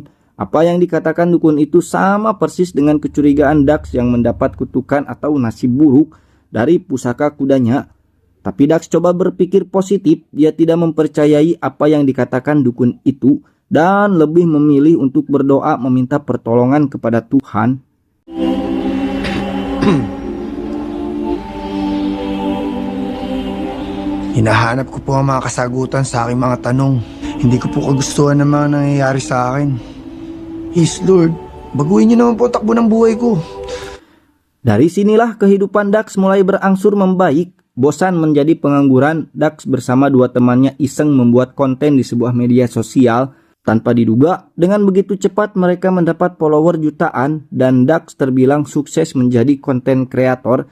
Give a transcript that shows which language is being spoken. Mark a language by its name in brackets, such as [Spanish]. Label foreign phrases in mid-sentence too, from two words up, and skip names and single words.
[Indonesian] Apa yang dikatakan dukun itu sama persis dengan kecurigaan Dax yang mendapat kutukan atau nasib buruk dari pusaka kudanya. Tapi Dax coba berpikir positif, dia tidak mempercayai apa yang dikatakan dukun itu dan lebih memilih untuk berdoa meminta pertolongan kepada Tuhan. [Filipino] Hinahanap ko po ang mga kasagutan sa aking mga tanong. Hindi ko po kagustuhan ng mga nangyayari sa akin. [English] Yes, Lord, [Filipino] baguhin niyo naman po takbo ng buhay ko. [Indonesian] Dari sinilah kehidupan Dax mulai berangsur membaik. Bosan menjadi pengangguran, Dax bersama 2 temannya iseng membuat konten di sebuah media sosial. Tanpa diduga, dengan begitu cepat mereka mendapat follower jutaan dan Dax terbilang sukses menjadi konten kreator.